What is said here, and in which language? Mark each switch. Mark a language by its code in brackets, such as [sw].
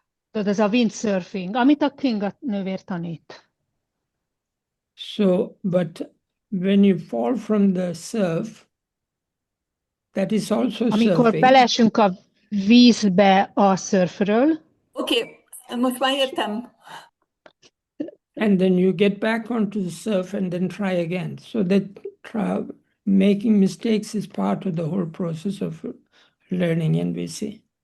[hu] Tudod, ez a windsurfing, amit a Kinga nővér tanít. [en] So, but when you fall from the surf, that is also [hu] Amikor [en] surfing. [hu] belesünk a vízbe a szörfről, Oké, most már értem. [en] And then you get back onto the surf and then try again. So that making mistakes is part of the whole process of learning NVC.